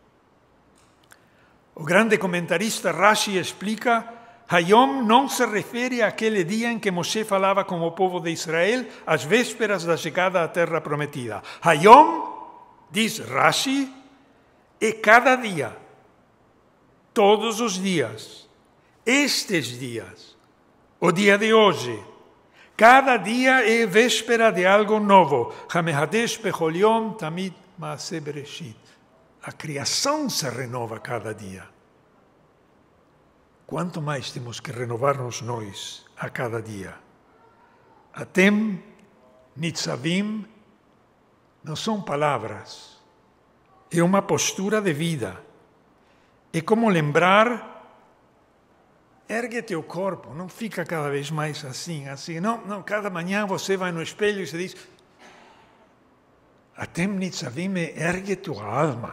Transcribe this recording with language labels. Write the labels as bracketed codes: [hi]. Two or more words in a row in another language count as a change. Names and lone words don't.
[pt] O grande comentarista Rashi explica, Hayom não se refere àquele dia em que Moshe falava com o povo de Israel às vésperas da chegada à terra prometida. Hayom, diz Rashi, é cada dia, todos os dias, estes dias, o dia de hoje. Cada dia é véspera de algo novo. [he] המחדש בכל יום תמיד מעשה בראשית. [pt] A criação se renova cada dia. Quanto mais temos que renovar-nos nós a cada dia? [he] אתם, נצבים, [pt] não são palavras. É uma postura de vida. É como lembrar, ergue teu corpo, não fica cada vez mais assim. Não, cada manhã você vai no espelho e se diz, [he] אתם נצבים, [pt] ergue tua alma.